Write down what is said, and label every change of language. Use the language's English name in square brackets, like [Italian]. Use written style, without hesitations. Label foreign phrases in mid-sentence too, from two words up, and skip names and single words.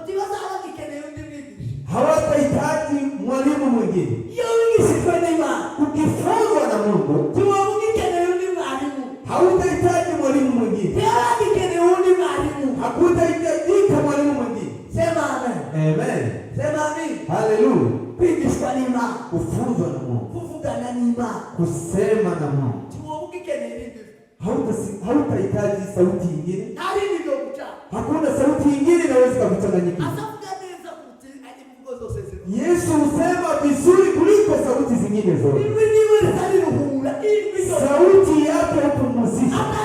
[Swahili] Hawatahitaji mwalimu mwingine. Ukifunzwa na Mungu, hautahitaji mwalimu mwingine. Hakutahitajika mwalimu mwingine. Sema amen. Amen. Sema amen. Hallelujah. [Rundi] Kwigishwa n'Imana. [Swahili] Kufunzwa na Mungu. [Rundi] Kuvugana n'Imana. [Swahili] Kusema na Mungu. Hautahitaji sauti nyingine. Hakuna sauti nyingine inaweza kukuchanganyika. Yesu husema vizuri kuliko sauti zingine zote. Sauti yake hupumzisha.